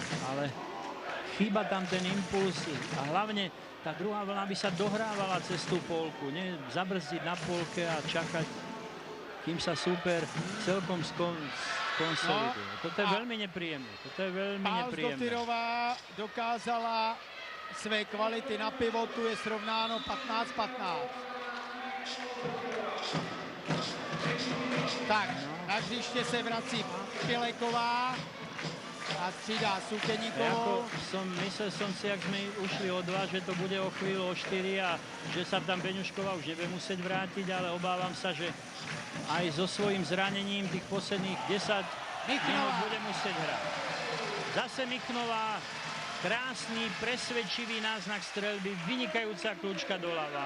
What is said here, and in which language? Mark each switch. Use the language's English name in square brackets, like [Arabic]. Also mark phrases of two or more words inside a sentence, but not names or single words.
[Slovak] Ale chýba tam ten impuls a hlavne tá druhá vlna by sa dohrávala cez tú polku. Nie zabrzdiť na polke a čakať, kým sa súper celkom konsoliduje. Toto je veľmi nepríjemné. Toto je veľmi nepríjemné. [Czech] Balzdotyrová dokázala své kvality na pivotu, je srovnáno 15-15. Tak, na hřiště se vrací Pileková a střídá Súkeníkovou. [Slovak] Myslel som si, ak sme ušli o 2, že to bude o chvíľu o 4 a že sa tam Beňušková už nebude musieť vrátiť, ale obávam sa, že aj so svojím zranením tých posledných 10 minút bude musieť hrať. Zase Michnová, krásny, presvedčivý náznak streľby, vynikajúca kľúčka doľava.